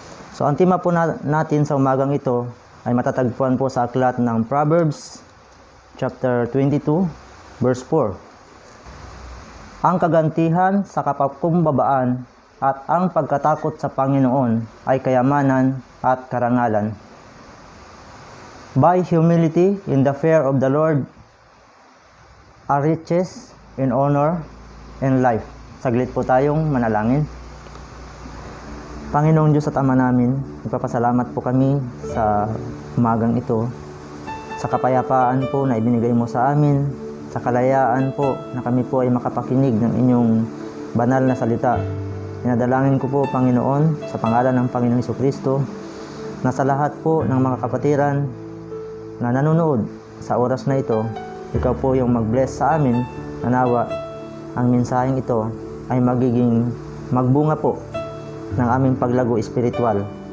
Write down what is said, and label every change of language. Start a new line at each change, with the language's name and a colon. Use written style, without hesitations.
Filipino: So ang tema po natin sa umagang ito ay matatagpuan po sa aklat ng Proverbs chapter 22 verse 4. Ang kagantihan sa kapakumbabaan at ang pagkatakot sa Panginoon ay kayamanan at karangalan.
English: By humility in the fear of the Lord are riches in honor and life.
Filipino: Saglit po tayong manalangin. Panginoong Diyos at Ama namin, nagpapasalamat po kami sa umagang ito, sa kapayapaan po na ibinigay mo sa amin, sa kalayaan po na kami po ay makapakinig ng inyong banal na salita. Inadalangin ko po, Panginoon, sa pangalan ng Panginoong Jesucristo, na sa lahat po ng mga kapatiran na nanonood sa oras na ito, ikaw po yung mag-bless sa amin, nawa ang mensaheng ito ay magiging magbunga po ng aming paglago espiritual.